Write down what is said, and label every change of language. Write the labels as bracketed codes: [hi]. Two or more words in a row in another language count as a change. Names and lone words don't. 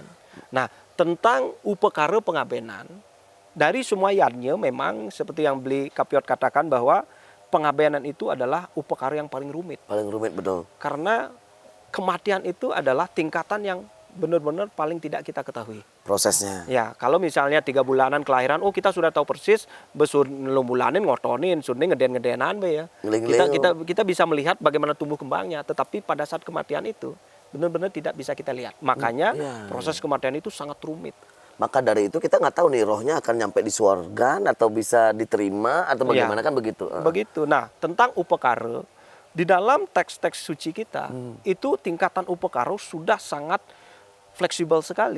[id] Nah, tentang upakara pengabenan, dari semua yadnya memang seperti yang Beli Kapiot katakan bahwa pengabenan itu adalah upakara yang paling rumit. Paling rumit, betul. Karena kematian itu adalah tingkatan yang benar-benar paling tidak kita ketahui. Prosesnya. Ya, kalau misalnya 3 bulanan kelahiran, kita sudah tahu persis [ban] besun bulanin ngotonin, suning ngeden-ngedenan be ya. [id] Kita bisa melihat bagaimana tumbuh kembangnya, tetapi pada saat kematian itu benar-benar tidak bisa kita lihat. Makanya proses kematian itu sangat rumit. Maka dari itu kita nggak tahu nih rohnya akan nyampe di surga atau bisa diterima atau bagaimana, kan begitu. Begitu. Nah, tentang upakara di dalam teks-teks suci kita itu tingkatan upakara sudah sangat fleksibel sekali.